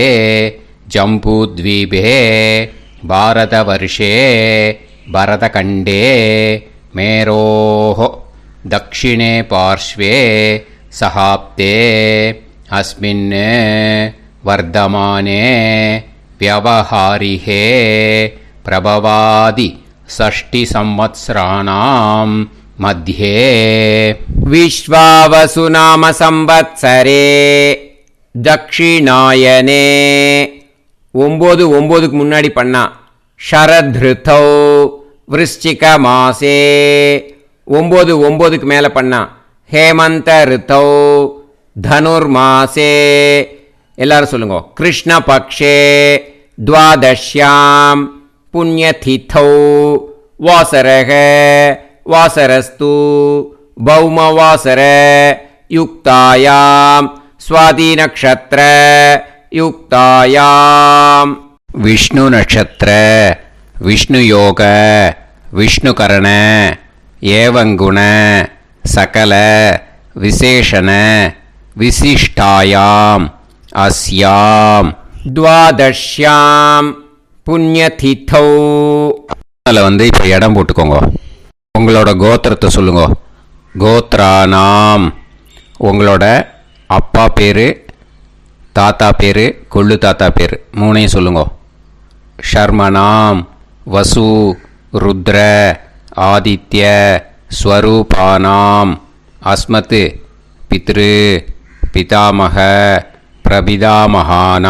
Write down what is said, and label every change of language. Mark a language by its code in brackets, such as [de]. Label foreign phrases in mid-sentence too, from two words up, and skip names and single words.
[sa] जम्बूद्वीपे भारतवर्षे भरतखण्डे मेरोः दक्षिणे पार्श्वे शकाब्दे अस्मिन् वर्तमाने व्यवहारिहे प्रभवादि षष्टि संवत्सराणां मध्ये विश्वावसु नाम संवत्सरे दक्षिणायने [ta] 9 முன்னாடி பண்ணா [sa] शरदृतौ वृश्चिक मासे 9 [ta] மேலே பண்ணா [sa] हेमन्त ऋतौ धनुर्मासे. [ta] எல்லாரும் சொல்லுங்க. [sa] कृष्ण पक्षे द्वादश्यां पुण्यतिथौ वासरः वासरस्तु भौमवासर युक्तायां स्वाति नक्षत्र युक्तायां विष्णु नक्षत्र विष्णु योग विष्णुकरण एवं गुण सकल विशेषण विशिष्टायां अस्यां द्वादश्यां புண்ணியதிதௌ. [ta] அதில் இப்போ இடம் போட்டுக்கோங்க. உங்களோட கோத்திரத்தை சொல்லுங்க. [sa] கோத்ரானாம். [ta] உங்களோட அப்பா பேர், தாத்தா பேர், கொள்ளு தாத்தா பேர் 3 சொல்லுங்க. [sa] शर्मणाम् वसु रुद्र आदित्य स्वरूपाणाम् अस्मत् पितृ पितामह प्रपितामहानाम्.